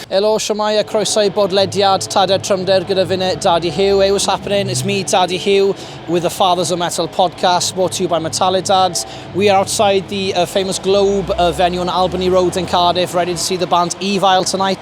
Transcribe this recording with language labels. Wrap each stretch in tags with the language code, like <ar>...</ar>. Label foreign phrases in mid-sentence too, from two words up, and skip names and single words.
<cy>Helo, siwmai a croeso I bodlediad Taded Trymder gyda fi Mae Dadi Huw.</cy> <en>Hey, what's happening? It's me, Dadi Huw, with the Fathers of Metal podcast, brought to you by METALIDADS. We are outside the famous Globe venue on Albany Road in Cardiff, ready to see the band EVILE tonight.</en>